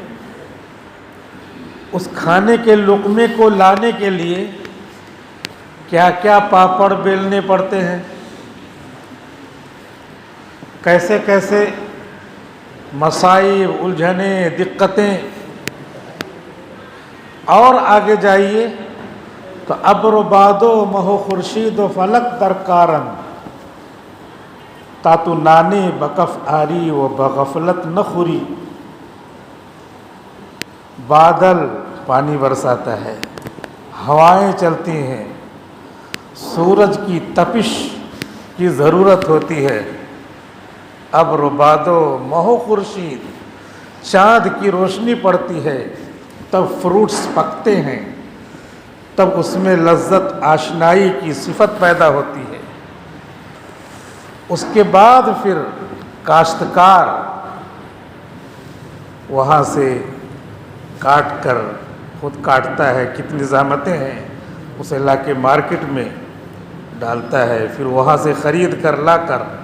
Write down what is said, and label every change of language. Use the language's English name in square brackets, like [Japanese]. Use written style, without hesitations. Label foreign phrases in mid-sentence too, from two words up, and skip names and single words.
[Urdu] اس کھانے کے لقمے کو لانے کے لیے کیا کیا پاپڑ بیلنے پڑتے ہیں، کیسے کیسے مصائب، الجھنیں، دقتیں، اور آگے جائیے تو [Persian] ابر و باد و مہو خورشید و فلک درکارن تاتو نانے بکف آری و بغفلت نخوری۔ [Urdu] بادل پانی برساتا ہے، ہوائیں چلتی ہیں، سورج کی تپش کی ضرورت ہوتی ہے، [Persian] ابر و بادو مہو خورشید، [Urdu] چاند کی روشنی پڑتی ہے، تب فروٹس پکتے ہیں، تب اس میں لذت آشنائی کی صفت پیدا ہوتی ہے۔ اس کے بعد پھر کاشتکار وہاں سے کاٹ کر خود کاٹتا ہے، کتنی زحمتیں ہیں، اسے لا کے مارکیٹ میں ڈالتا ہے، پھر وہاں سے خرید کر لا کر